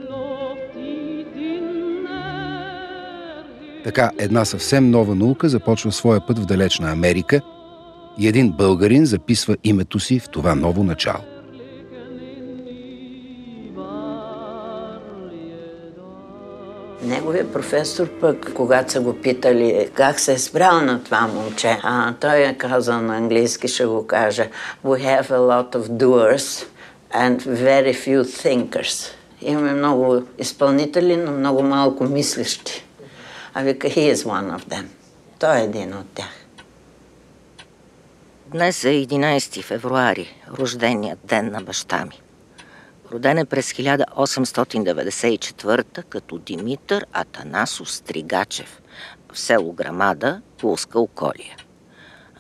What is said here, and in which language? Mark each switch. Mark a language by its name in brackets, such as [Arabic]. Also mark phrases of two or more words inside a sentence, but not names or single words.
[Bulgarian] Така една съвсем нова наука започва своя път в далечна Америка и един българин записва името си в това ново начало. Неговият професор пък, когато са го питали как се е спрял на това момче, той е казал на английски, ще го кажа: [English] We have a lot of doers and very few thinkers. [Bulgarian] Имаме много изпълнители, но много малко мислещи. А вика, [English] he is one of them. [Bulgarian] Той е един от тях. Днес е 11 февруари, рожденият ден на баща ми. Роден е през 1894 като Димитър Атанасов Стригачев в село Грамада, Полска околия.